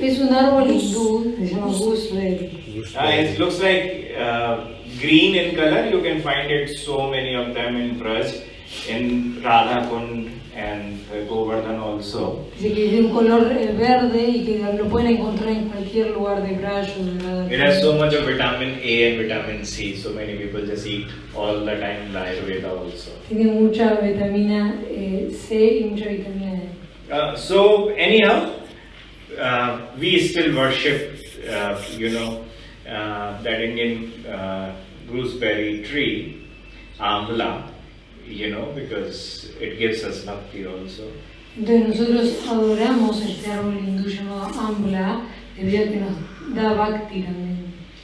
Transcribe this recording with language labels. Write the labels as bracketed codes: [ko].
[es] Es un árbol hindú, se llama gooseberry. [en] It looks like green in color. You can find it so many of them in Braj, in Radha Kund and Govardhan also. [es] Dice que tiene un color verde y que lo pueden encontrar en cualquier lugar de Braj o de Radha. [en] It has so much of vitamin A and vitamin C, so many people just eat all the time in the Ayurveda also. [es] Tiene mucha vitamina C y mucha vitamina E. [en] So anyhow, we still worship, that Indian gooseberry tree, Ambala, because it gives us bhakti also. [es] Entonces nosotros adoramos este árbol hindú llamado Ambla debido a que nos da bhakti también.